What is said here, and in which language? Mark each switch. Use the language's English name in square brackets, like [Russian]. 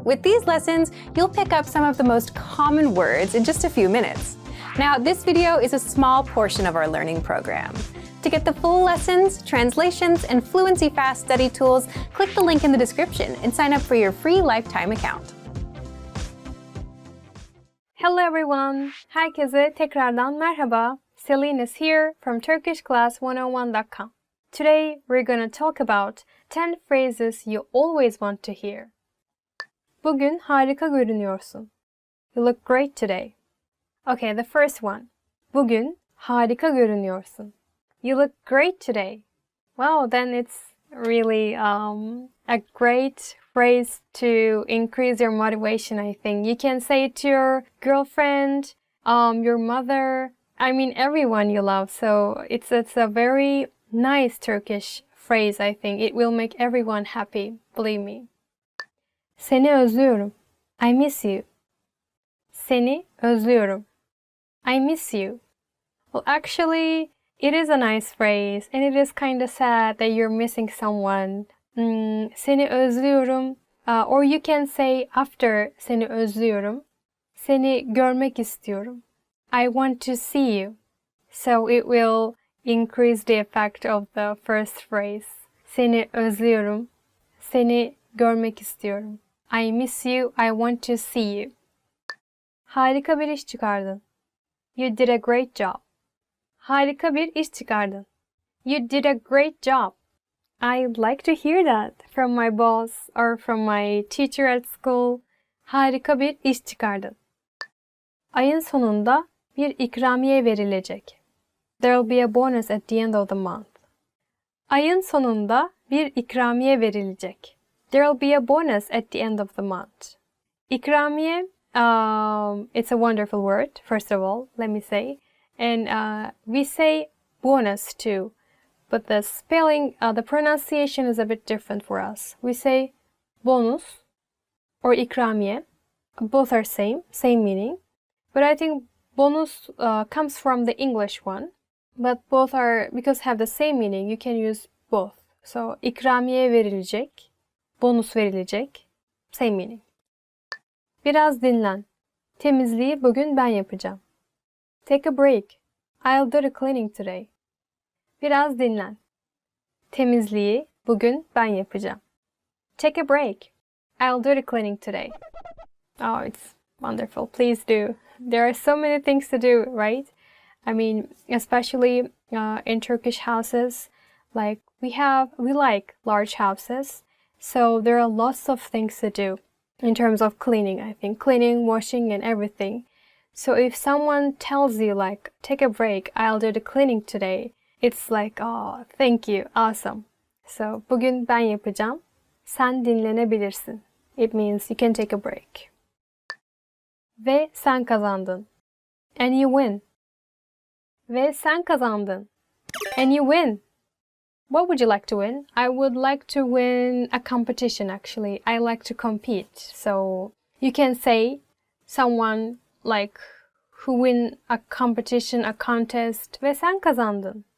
[English] With these lessons, you'll pick up some of the most common words in just a few minutes. Now, this video is a small portion of our learning program. To get the full lessons, translations, and Fluency Fast study tools, click the link in the description and sign up for your free lifetime account. Hello everyone. [Turkish] Herkese tekrardan merhaba. [English] Celine is here from turkishclass101.com. Today we're going to talk about 10 phrases you always want to hear. [Turkish] Bugün harika görünüyorsun. [English] You look great today. Okay, the first one. [Turkish] Bugün harika görünüyorsun. [English] You look great today. Wow, then it's really a great phrase to increase your motivation, I think. You can say it to your girlfriend, your mother, everyone you love. So it's a very nice Turkish phrase, I think. It will make everyone happy, believe me. [Turkish] Seni özlüyorum. [English] I miss you. Seni özlüyorum. I miss you. Well, actually, it is a nice phrase, and it is kind of sad that you're missing someone. [Turkish] Seni özlüyorum. [English] Or you can say after [Turkish] seni özlüyorum, seni görmek istiyorum. [English] I want to see you. So it will increase the effect of the first phrase. [Turkish] Seni özlüyorum, seni görmek istiyorum. [English] I miss you, I want to see you. [Turkish] Harika bir iş çıkardın. [English] You did a great job. [Turkish] Harika bir iş çıkardın. [English] You did a great job. I'd like to hear that from my boss or from my teacher at school. [Turkish] Harika bir iş çıkardın. Ayın sonunda bir ikramiye verilecek. [English] There'll be a bonus at the end of the month. [Turkish] Ayın sonunda bir ikramiye verilecek. [English] There'll be a bonus at the end of the month. İkramiye, it's a wonderful word, first of all, let me say. And we say bonus too. But the spelling, the pronunciation is a bit different for us. We say bonus or ikramiye. Both are same meaning. But I think bonus comes from the English one. But both are, because have the same meaning, you can use both. So [Turkish] ikramiye verilecek, bonus verilecek, [English] same meaning. [Turkish] Biraz dinlen. Temizliği bugün ben yapacağım. [English] Take a break. I'll do the cleaning today. [Turkish] Biraz dinlen. Temizliği bugün ben yapacağım. [English] Take a break. I'll do the cleaning today. Oh, it's wonderful. Please do. There are so many things to do, right? Especially in Turkish houses, like we like large houses, so there are lots of things to do in terms of cleaning, I think. Cleaning, washing, and everything. So if someone tells you, like, take a break, I'll do the cleaning today, it's like, oh, thank you, awesome. [Turkish] So, bugün ben yapacağım, sen dinlenebilirsin. [English] It means you can take a break. [Turkish] Ve sen kazandın. [English] And you win. Ve sen kazandın. And you win. What would you like to win? I would like to win a competition, actually. I like to compete. So you can say someone like who win a competition, a contest. [Turkish] Ve sen kazandın.